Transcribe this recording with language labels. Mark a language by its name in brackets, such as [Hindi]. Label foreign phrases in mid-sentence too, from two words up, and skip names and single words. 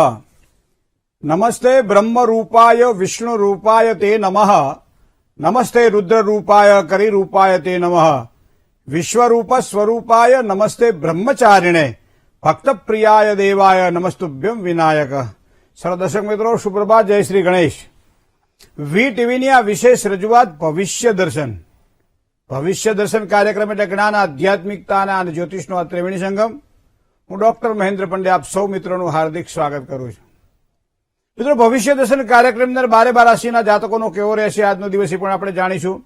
[Sanskrit] नमस्ते ब्रह्म रूपाय विष्णु रूपाय ते नमः। नमस्ते रुद्र रूपाय करि रूपाय ते नमः। विश्वरूप स्वरूपाय नमस्ते ब्रह्मचारिणे भक्त प्रियाय देवाय नमस्तुभ्यम विनायक। [Hindi] सर्व दर्शक मित्रों सुप्रभात, जय श्री गणेश। [Gujarati] વી ટીવીની આ વિશેષ રજૂઆત ભવિષ્ય દર્શન કાર્યક્રમ એટલે જ્ઞાન, આધ્યાત્મિકતા અને જ્યોતિષનો આ ત્રિવેણી સંગમ। હું ડોક્ટર મહેન્દ્ર પંડ્યા આપ સૌ મિત્રોનું હાર્દિક સ્વાગત કરું છું। મિત્રો, ભવિષ્ય દર્શન કાર્યક્રમની અંદર 12 રાશિના જાતકોનો કેવો રહેશે આજનો દિવસ એ પણ આપણે જાણીશું।